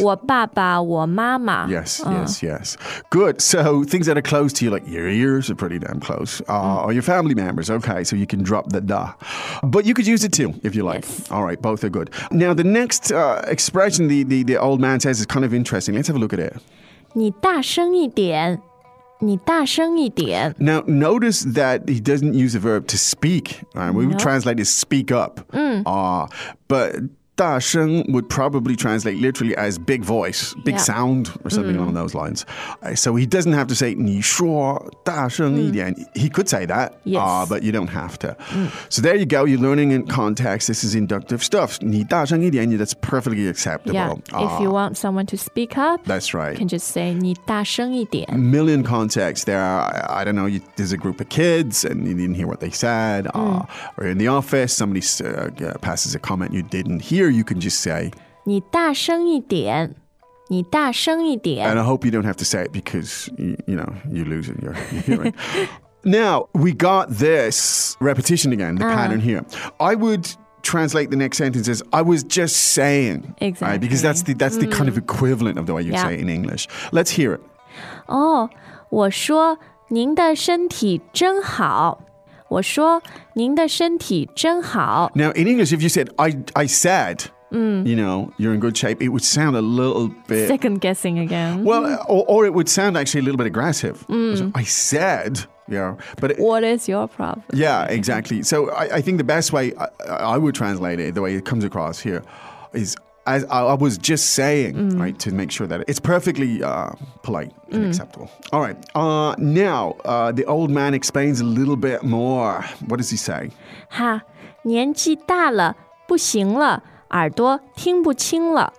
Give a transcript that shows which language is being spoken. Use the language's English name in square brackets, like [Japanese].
[Chinese] 我爸爸，我妈妈。 [English] Yes, yes, yes. Good. So things that are close to you, like your ears are pretty damn close. Or your family members. Okay, so you can drop the da. But you could use it too, if you like. Yes. All right, both are good. Now, the next expression the old man says is kind of interesting. Let's have a look at it. [Chinese] 你大声一点，你大声一点。 [English] Now, notice that he doesn't use the verb to speak. Right? We would translate it speak up. But 大声 would probably translate literally as big voice, big sound, or something along those lines. So he doesn't have to say [Chinese] 你说大声一点。 [English] He could say that, but you don't have to. So there you go, you're learning in context. This is inductive stuff. [Chinese] 你大声一点, [English] that's perfectly acceptable. If you want someone to speak up, that's right. You can just say [Chinese] 你大声一点。 [English] Million contexts there. I don't know, there's a group of kids and you didn't hear what they said. Or in the office, somebody passes a comment you didn't hear. Here, you can just say, [Chinese] 你大声一点，你大声一点。 [English] And I hope you don't have to say it because, you know, you're losing your hearing. Now, we got this repetition again, the pattern here. I would translate the next sentence as, I was just saying. Exactly. Right? Because that's the kind of equivalent of the way you say it in English. Let's hear it. [Chinese] 哦，我说您的身体真好。我说您的身体真好。 [English] Now, in English, if you said, I said, you know, you're in good shape, it would sound a little bit... Second-guessing again. Well, or it would sound actually a little bit aggressive. I said, but... What is your problem? Yeah, exactly. So I think the best way I would translate it, the way it comes across here, is as I was just saying, right, to make sure that it's perfectly polite. Acceptable. All right. Now, the old man explains a little bit more. What does he say? [Chinese] 哈，年纪大了，不行了，耳朵听不清了。